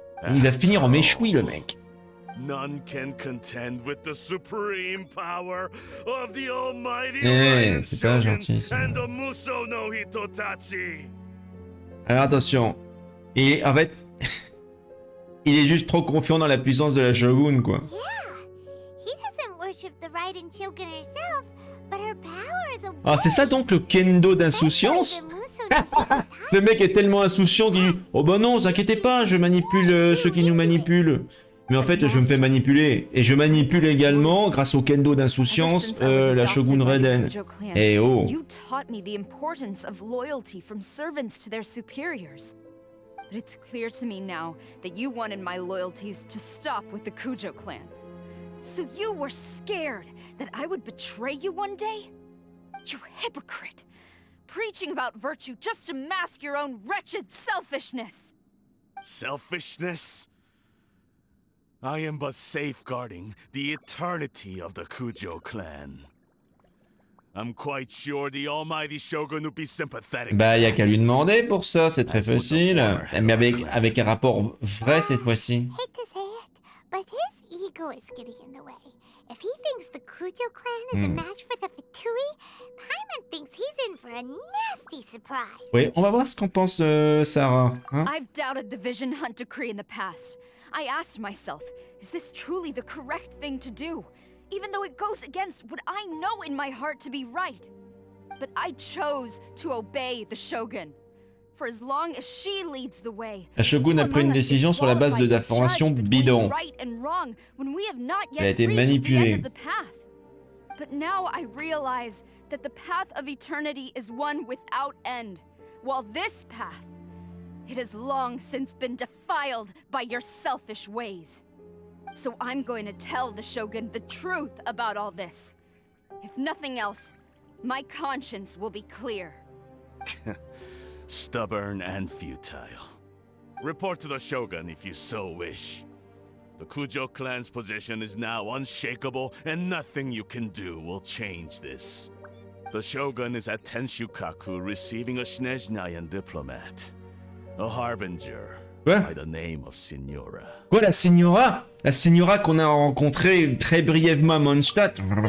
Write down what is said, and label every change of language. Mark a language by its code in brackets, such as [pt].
[fr] Il va finir en méchoui, le mec. [en] None can contend with the supreme power of the almighty [fr] C'est pas gentil. [en] and the Muso no Hitotachi. [fr] Alors attention. Et en fait, il est juste trop confiant dans la puissance de la shogun, quoi. [en] He doesn't worship the Raiden Shogun herself, but her power is a [fr] Ah, c'est ça donc le kendo d'insouciance? Le mec est tellement insouciant qu'il dit « Oh bah non, vous inquiétez pas, je manipule ceux qui nous manipulent. » Mais en fait, je me fais manipuler. Et je manipule également, grâce au kendo d'insouciance, la shogun Raiden. Eh oh. [en] You taught me the importance of loyalty from servants to their superiors. But it's clear to me now that you wanted my loyalties to stop with the Kujo clan. So you were scared that I would betray you one day? You hypocrite! Preaching about virtue just to mask your own wretched selfishness! Selfishness? I am but safeguarding the eternity of the Kujo clan. I'm quite sure the almighty shogun would be sympathetic. [fr] Bah, y a qu'à lui demander pour ça, c'est très facile. Mais avec un rapport vrai cette fois-ci. [en] Hate to say it, but his ego is getting in the way. If he thinks the Kujo clan is a match for the Fatui, Paimon thinks he's in for a nasty surprise. [fr] Oui, on va voir ce qu'en pense Sarah. Hein? [en] I've doubted the Vision Hunt decree in the past. I asked myself, is this truly the correct thing to do? Even though it goes against what I know in my heart to be right. But I chose to obey the Shogun. For as long as she leads the way, [fr] La shogun a pris une décision sur la base d'informations bidons. Elle a été manipulée. [en] But now I realize that the path of eternity is one without end, while this path, it has long since been defiled by your selfish ways. So I'm going to tell the Shogun the truth about all this. If nothing else, my conscience will be clear. Stubborn and futile. Report to the Shogun if you so wish. The Kujo clan's position is now unshakable, and nothing you can do will change this. The Shogun is at Tenshukaku receiving a Snezhnayan diplomat, a harbinger by the name of Signora. [fr] Quoi, la Signora? La Signora qu'on a rencontrée très brièvement à Mondstadt?